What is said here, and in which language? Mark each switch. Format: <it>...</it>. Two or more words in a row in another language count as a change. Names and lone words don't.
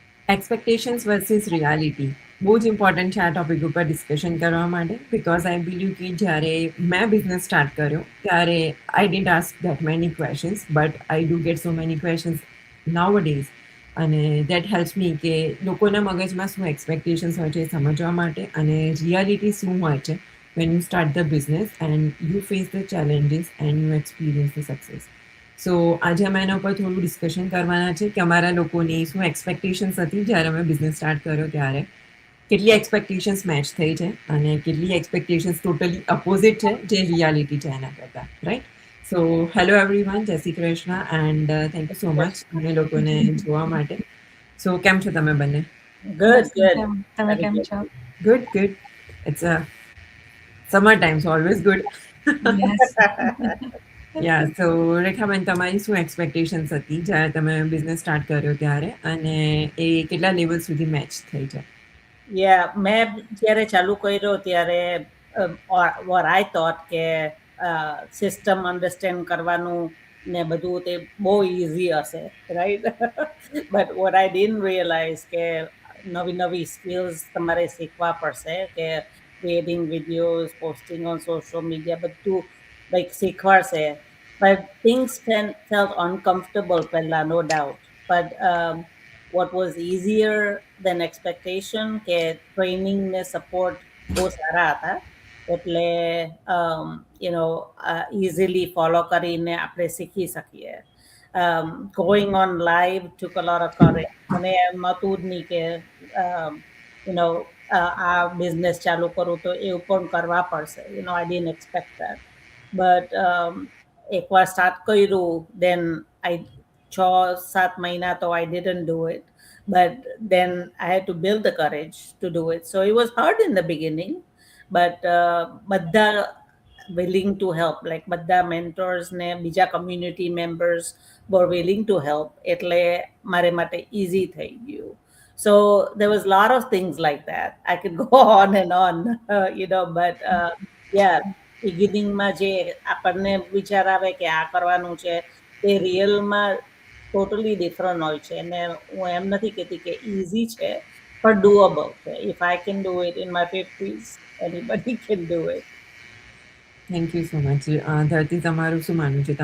<en>Expectations versus reality</en> <gu>બહુ જ ઇમ્પોર્ટન્ટ છે આ ટોપિક ઉપર ડિસ્કશન કરવા માટે</gu> <en>because I believe</en> <gu>કે જ્યારે મેં</gu> <en>business start</en> <gu>કર્યો ત્યારે</gu> <en>I didn't ask that many questions but I do get so many questions nowadays અને that helps me</en> <gu>કે લોકોના મગજમાં શું એક્સપેક્ટેશન્સ હોય છે</gu> <en>એ સમજવા માટે અને રિયાલિટી શું હોય છે when you start the business and you face the challenges and you experience the success.</en> <gu>સો આજે અમે એના ઉપર થોડું ડિસ્કશન કરવાના છે કે અમારા લોકોની શું એક્સપેક્ટેશન્સ હતી જ્યારે અમે</gu> <en>business start</en> <gu>કર્યો ત્યારે કેટલી એક્સપેક્ટેશન્સ મેચ થઈ છે અને કેટલી એક્સપેક્ટેશન્સ</gu> <en>totally opposite</en> <gu>છે જે રિયાલિટી છે એના કરતાં રાઈટ.</gu> <en>So hello everyone,</en> <gu>જય શ્રી કૃષ્ણ</gu> <en>and thank you so much</en> <gu>અમે લોકોને જોવા માટે. સો કેમ છો તમે બંને?</gu> <en>Good,</en> <gu>બસ</gu> <en>good.</en> <gu>તમે</gu> <en>Very</en> <gu>કેમ</gu> <en>good.</en> <gu>છો?</gu> <en>Good good. It's a summer time so always good. યસ. Ya so</en> <gu>રેખાબેન, તમારી શું એક્સપેક્ટેશન્સ હતી જ્યારે તમે</gu> <en>business start</en> <gu>કર્યો ત્યારે અને એ કેટલા લેવલ સુધી મેચ થઈ છે? Yeah, મેં જ્યારે ચાલુ કર્યો ત્યારે</gu> <en>what I thought</en> <gu>કે</gu> <en>system understand</en> <gu>કરવાનું ને બધું તે બહુ ઇઝી હશે, રાઈટ?</gu> <en>But what I didn't realize</en> <gu>કે નવી નવી સ્કિલ્સ તમારે શીખવા પડશે કે</gu> <en>creating videos, posting on social media</en> <gu>બધું લાઈક શીખવાડશે.</gu> <en>But things felt uncomfortable પહેલા, no doubt. But what was easier than expectation</en> <gu>કે ટ્રેનિંગ ને સપોર્ટ બહુ સારા હતા એટલે</gu> <en>easily follow</en> <gu>કરીને આપણે શીખી શકીએ.</gu> <en>Going on live took a lot of courage.</en> <gu>મને એમ હતું જ નહીં કે આ બિઝનેસ ચાલુ કરું તો એવું પણ કરવા પડશે.</gu> <en>I didn't expect that. But</en> <gu>એકવાર સ્ટાર્ટ કર્યું</gu> <en>then I</en> <gu>6-7 મહિના તો</gu> <en>I didn't do it. But then I had to build the courage to do it. So it was hard in the beginning, but બધા willing to help, like બધા mentors</en> <gu>ને બીજા</gu> <en>community members were willing to help.</en> <gu>એટલે મારે માટે easy થઈ ગયું.</gu> <en>So there was a lot of things like that. I could go on and on, but yeah,</en> <gu>beginning માં જે આપણને વિચાર આવે કે આ કરવાનું છે તે રિયલમાં</gu> <en>totally different</en> <gu>હોય છે અને હું એમ નથી કહેતી કે ઇઝી છે પણ ડુએબલ છે.</gu> <en>If I can do it in my 50s, anybody can do it. Thank you so much.</en> <gu>ધરતી, તમારું શું માનવું છે?</gu>